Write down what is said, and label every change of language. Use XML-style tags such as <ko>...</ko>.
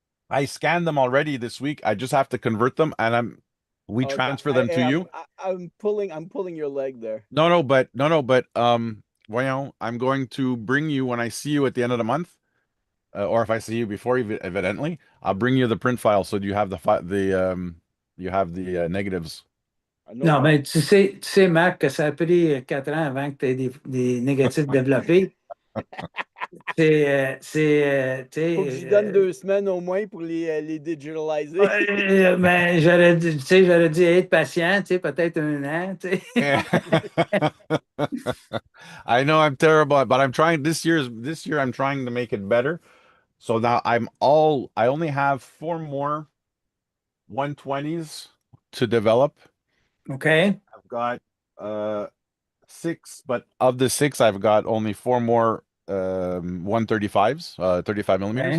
<en>I scanned them already this week. I just have to convert them, and we transfer them to you. I'm pulling your leg there. No, but well, I'm going to bring you when I see you at the end of the month, or if I see you before, evidently, I'll bring you the print file so you have the negatives.</en> <fr>Non, mais tu sais, Marc, que ça a pris 4 ans avant que tu aies des négatifs développés. Faut que j'y donne 2 semaines au moins pour les digitaliser. Ben, j'aurais dû être patient, peut-être 1 an,</fr> <en>I know I'm terrible, but I'm trying this year I'm trying to make it better. So now I only have 4 more 120s to develop. Okay. I've got 6, but of the 6, I've got only 4 more 135s, 35 millimeters,</en>